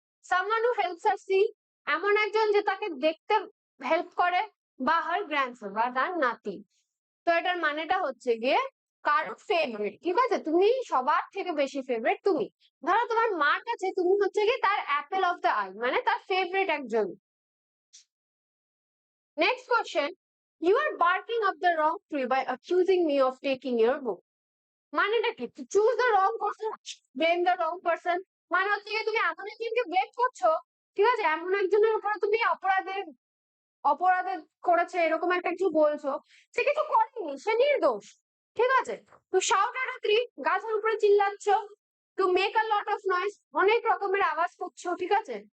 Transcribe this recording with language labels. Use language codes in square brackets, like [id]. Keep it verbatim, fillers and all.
[en] someone who helps আর সি, [bn] এমন একজন যে তাকে দেখতে হেল্প করে, বা হার গ্র্যান্ডসন বা তার নাতি। তো এটার মানেটা হচ্ছে গিয়ে কারোর ফেভারিট, ঠিক আছে, তুমি সবার থেকে বেশি ফেভারিট তুমি। ধরো তোমার মার কাছে তুমি হচ্ছে গিয়ে তার অ্যাপেল অফ দ্য আই, মানে তার ফেভারিট একজন। [en] Next question. You are barking up the wrong tree by accusing me of taking your book. [bn] মানেটা কি, [en] to choose the wrong person, [bn] blame the wrong person, মানে হচ্ছে গিয়ে তুমি এমন একজনকে ব্লেম করছো, ঠিক আছে, এমন একজনের উপরে তুমি অপরাধের অপরাধ করেছে এরকম একটা কিছু বলছো। সে কিছু করেনি, সে নির্দোষ, ঠিক আছে। তো [en] shout at a tree, [bn] গাছের উপরে চিল্লাচ্ছ, [en] to make a lot of noise, [bn] অনেক রকমের আওয়াজ করছো, ঠিক আছে।